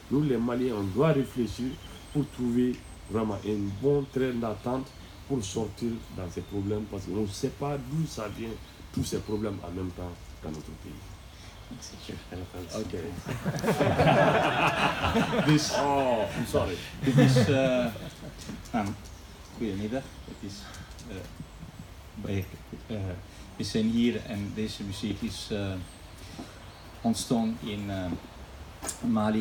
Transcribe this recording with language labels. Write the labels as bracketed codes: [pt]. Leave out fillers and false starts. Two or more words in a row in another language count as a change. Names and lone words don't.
[fr] Nous, les Maliens, on doit réfléchir pour trouver vraiment un bon train d'attente pour sortir dans ces problèmes parce qu'on ne sait pas d'où ça vient, tous ces problèmes en même temps dans notre pays. [nl] Oké. Dus, [en] Oh, I'm sorry. [nl] dit is, goedemiddag. Het is, we zijn hier en deze muziek is ontstaan in Mali.